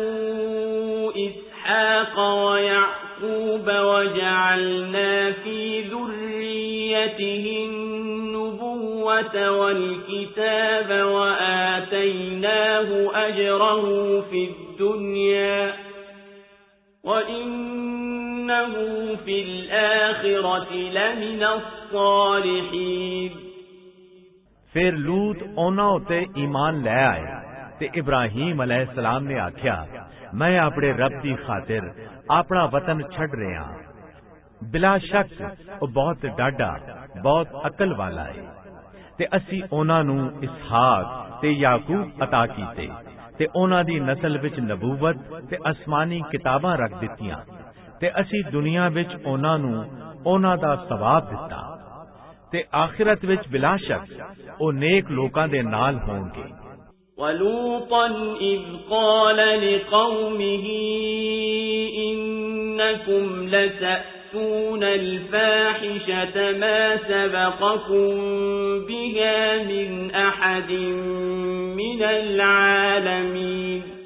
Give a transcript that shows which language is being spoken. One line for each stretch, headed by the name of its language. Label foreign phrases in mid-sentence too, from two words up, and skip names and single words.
Arabic: إسحاق ويعقوب وجعلنا في ذريته النبوة والكتاب وآتيناه أجره في الدنيا وإنه في الآخرة لمن الصالحين
Punjabi: ਫਿਰ ਲੂਤ ਉਹਨਾਂ ਉਤੇ ਈਮਾਨ ਲੈ ਆਏ ਤੇ ਇਬਰਾਹੀਮ ਅਲੈਹਿਸਸਲਾਮ ਨੇ ਆਖਿਆ, ਮੈਂ ਆਪਣੇ ਰੱਬ ਦੀ ਖਾਤਰ ਆਪਣਾ ਵਤਨ ਛੱਡ ਰਿਹਾ। ਬਿਲਾ ਸ਼ੱਕ ਉਹ ਬਹੁਤ ਡਾਢਾ, ਬਹੁਤ ਅਕਲ ਵਾਲਾ ਹੈ। ਤੇ ਅਸੀਂ ਉਹਨਾਂ ਨੂੰ ਇਸਹਾਕ ਤੇ ਯਾਕੂਬ ਅਤਾ ਕੀਤੇ ਤੇ ਉਹਨਾਂ ਦੀ ਨਸਲ ਵਿੱਚ ਨਬੂਵਤ ਤੇ ਅਸਮਾਨੀ ਕਿਤਾਬਾਂ ਰੱਖ ਦਿੱਤੀਆਂ ਤੇ ਅਸੀਂ ਦੁਨੀਆ ਵਿੱਚ ਉਹਨਾਂ ਨੂੰ ਉਹਨਾਂ ਦਾ ਸਵਾਬ ਦਿੱਤਾ ਤੇ ਆਖਿਰਤ ਵਿੱਚ ਬਿਲਾ ਸ਼ੱਕ ਉਹ ਨੇਕ ਲੋਕਾਂ ਦੇ ਨਾਲ ਹੋਣਗੇ।
Arabic: وَلُوطًا إِذْ قَالَ لِقَوْمِهِ إِنَّكُمْ لَتَأْتُونَ الْفَاحِشَةَ مَا سَبَقَكُم بِهَا مِنْ أَحَدٍ مِنَ الْعَالَمِينَ